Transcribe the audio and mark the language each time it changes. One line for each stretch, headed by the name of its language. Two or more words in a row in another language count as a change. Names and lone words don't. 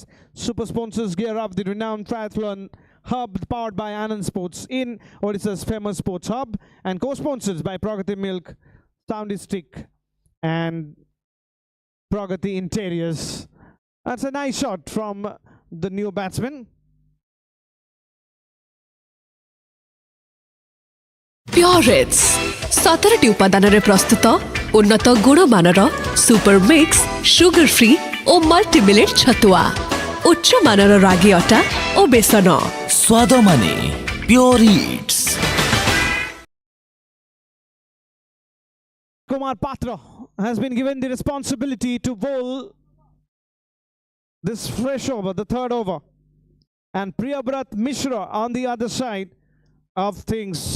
English: Super sponsors gear up the renowned triathlon hub powered by Anand Sports in Odisha's famous sports hub, and co-sponsors by Pragati Milk, Soundy Stick, and Pragati Interiors. That's a nice shot from the new batsman.
Odia: Pure-Its 17ଟି ଉପାଦାନରେ ପ୍ରସ୍ତୁତ ଉନ୍ନତ ଗୁଣମାନର
English: super mix sugar free
Odia: ଓ ମଲ୍ଟିମିଲେଟ୍ ଛତୁଆ ଉଚ୍ଚ ମାନର ରାଗି ଅଟା ଓ ବେସନ ସ୍ୱାଦ ମାନେ Pure-Its।
English: Kumar Patra has been given the responsibility to bowl this fresh over, the 3rd over, and Priyabrat Mishra on the other side of things.